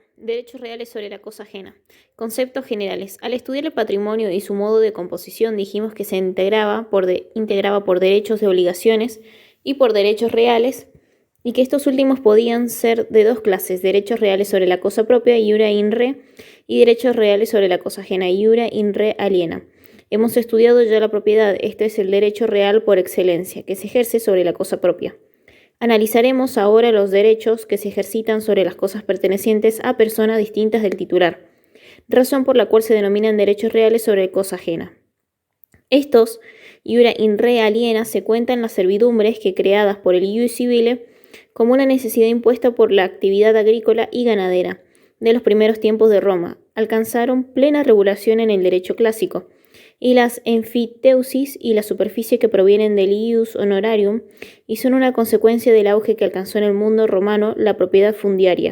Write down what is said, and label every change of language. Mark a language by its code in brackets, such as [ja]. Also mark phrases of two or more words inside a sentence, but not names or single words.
[es] Derechos reales sobre la cosa ajena. Conceptos generales. Al estudiar el patrimonio y su modo de composición dijimos que se integraba por derechos de obligaciones y por derechos reales, y que estos últimos podían ser de dos clases: derechos reales sobre la cosa propia, [la] iura in re, [es] y derechos reales sobre la cosa ajena, [la] iura in re aliena. [es] Hemos estudiado ya la propiedad. Este es el derecho real por excelencia, que se ejerce sobre la cosa propia. Analizaremos ahora los derechos que se ejercitan sobre las cosas pertenecientes a personas distintas del titular, razón por la cual se denominan derechos reales sobre cosa ajena. Estos, [la] iura in re aliena, [es] se cuentan las servidumbres que, creadas por el [la] ius civile [es] como una necesidad impuesta por la actividad agrícola y ganadera de los primeros tiempos de Roma, alcanzaron plena regulación en el derecho clásico, y las enfiteusis y la superficie que provienen del [la] ius honorarium [es] y son una consecuencia del auge que alcanzó en el mundo romano la propiedad fundiaria.